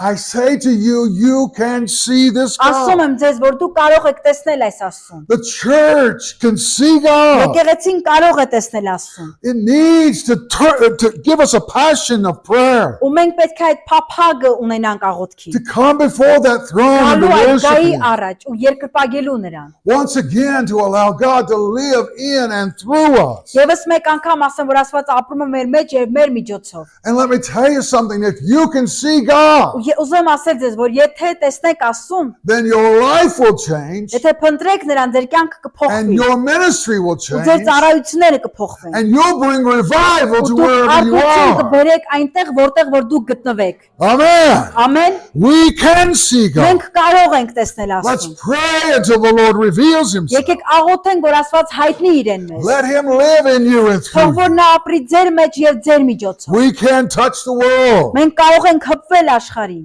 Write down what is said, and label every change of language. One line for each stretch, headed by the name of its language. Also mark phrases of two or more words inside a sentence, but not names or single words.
English: I say to you, you can see this
Armenian: Ասում
English: God.
Armenian: եմ ձեզ, որ դու կարող եք տեսնել այս Աստծուն։
English: The church can see God.
Armenian: Եկեղեցին կարող է տեսնել Աստծուն։
English: It needs to give us a passion of prayer.
Armenian: Ու մենք պետք է այդ փափագը ունենանք աղոթքի։
English: To come before that throne and to
Armenian: Գալու այդ
English: worship
Armenian: գայի
English: Him.
Armenian: առաջ ու երկրպագելու նրան։
English: Once again to allow God to live in and through us.
Armenian: Եվս մեկ անգամ ասեմ, որ Աստված ապրում է մեր մեջ եւ մեր միջոցով։
English: And let me tell you something, if you can see God,
Armenian: Ուզում ասել ձեզ, որ եթե տեսնեք Աստծուն,
English: then your life will change
Armenian: եթե փնտրեք նրան, ձեր կյանքը
English: and
Armenian: կփոխվի։
English: your ministry will
Armenian: Ու ձեր
English: change
Armenian: ծառայությունները կփոխվեն։
English: and you'll bring revival to
Armenian: Ու դուք
English: wherever you
Armenian: արտություն
English: are.
Armenian: կբերեք այնտեղ, որտեղ որ դուք գտնվեք։
English: Amen.
Armenian: Ամեն։
English: We can see God.
Armenian: Մենք կարող ենք տեսնել
English: Let's
Armenian: Աստծուն։
English: pray until the Lord reveals Himself.
Armenian: Եկեք աղոթենք, որ Աստված հայտնի իրեն մեզ։
English: Let Him live in you and
Armenian: Թող
English: through
Armenian: որ
English: you.
Armenian: նա ապրի ձեր մեջ եւ ձեր միջոցով։
English: We can touch the world.
Armenian: Մենք կարող ենք հպվել աշխարհի։